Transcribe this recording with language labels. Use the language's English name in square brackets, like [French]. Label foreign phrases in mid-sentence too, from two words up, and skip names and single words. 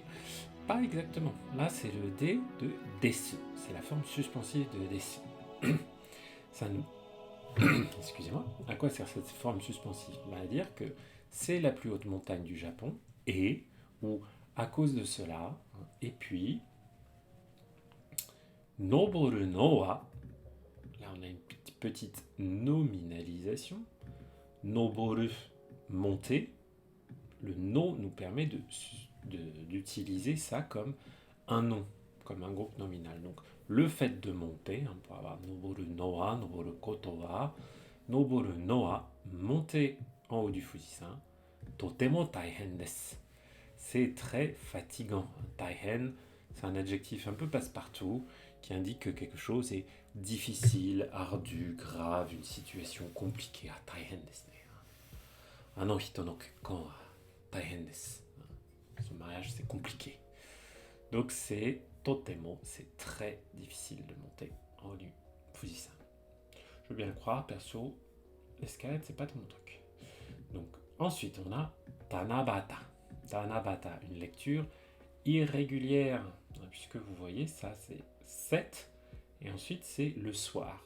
[French] Pas exactement. Là, c'est le D de desu. C'est la forme suspensive de desu. Ça nous... Excusez-moi. À quoi sert cette forme suspensive? À dire que c'est la plus haute montagne du Japon et, ou à cause de cela, et puis, [Japanese] 登るのは, [French] là on a une petite nominalisation. Noboru, monter. Le no nous permet d'utiliser ça comme un nom, comme un groupe nominal. Donc, le fait de monter, on peut avoir [Japanese] 登るのは、登ることは、登るのは, [French] monter en haut du Fujisan, [Japanese] とても大変です. [French] C'est très fatigant. Taihen, c'est un adjectif un peu passe-partout qui indique que quelque chose est difficile, ardu, grave, une situation compliquée. [Japanese] ああ、大変ですね。あの人の結婚は大変です. [French] Son mariage, c'est compliqué. Donc c'est totemo, c'est très difficile de monter en haut du Fujisan. Je veux bien le croire, perso, l'escalade, c'est pas tout mon truc. Donc ensuite, on a Tanabata. Tanabata, une lecture irrégulière, puisque vous voyez, ça c'est 7, et ensuite c'est le soir.